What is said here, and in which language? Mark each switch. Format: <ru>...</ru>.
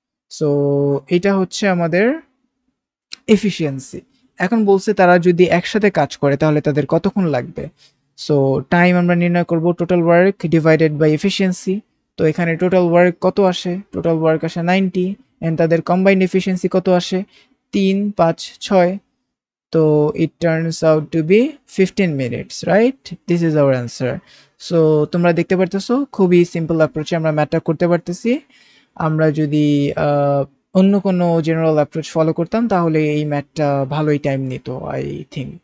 <bn>So এটা হচ্ছে আমাদের এফিসিয়েন্সি। এখন বলছে তারা যদি একসাথে কাজ করে তাহলে তাদের কতক্ষণ লাগবে। সো টাইম আমরা নির্ণয় করব total work divided by efficiency. তো এখানে টোটাল ওয়ার্ক কত আসে? টোটাল ওয়ার্ক আসে 90, এন্ড তাদের কম্বাইন্ড এফিসিয়েন্সি কত আসে? 3 5 6। তো</bn> <en>it turns out to be 15 minutes, right? This is our answer.</en> <bn>So তোমরা দেখতে পারতেছো খুবই সিম্পল অ্যাপ্রোচে আমরা ম্যাথটা করতে পারতেছি। আমরা যদি অন্য কোনো জেনারেল অ্যাপ্রোচ ফলো করতাম তাহলে এই ম্যাথটা ভালোই টাইম নিত</bn> <en>I think.</en>